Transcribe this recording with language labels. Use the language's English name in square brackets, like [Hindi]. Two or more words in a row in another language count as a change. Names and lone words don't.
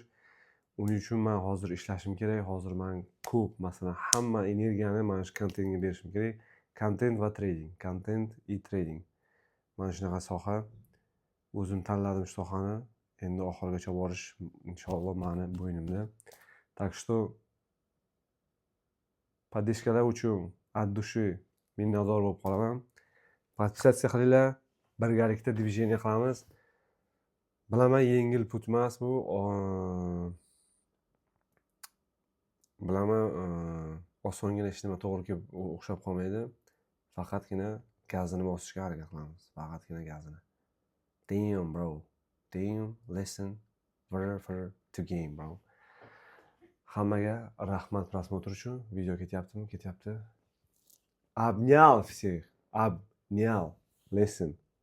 [Uzbek] Uning uchun men hozir ishlashim kerak. Hozir men ko'p, masalan, hamma energiyani mana shu kontentga berishim kerak. Kontent va trading, kontent и trading. Mana shunaqa soha. O'zim tanladim shu sohani. Endi oxirigacha borish inshaalloh mani bo'ynimda. [Russian] Так что [Uzbek] podдержкалар uchun [Russian] от души [Uzbek] minnatdor bo'lib qolaman. Podpisatsiya qilinglar, birgalikda движение qilamiz. Bilaman, yengil put emas bu. Bilaman, osongina hech nima to'g'ri kelib o'xshab qolmaydi. Faqatgina gazini bosishga harakat qilamiz. Faqatgina gazini. [English] Damn, bro. Damn, listen, for to game, bro. [Uzbek] Hammaga rahmat просмотр uchun. Video ketyaptimi? Ketyapti. [Russian] Обнял всех. Обнял. [English] Listen.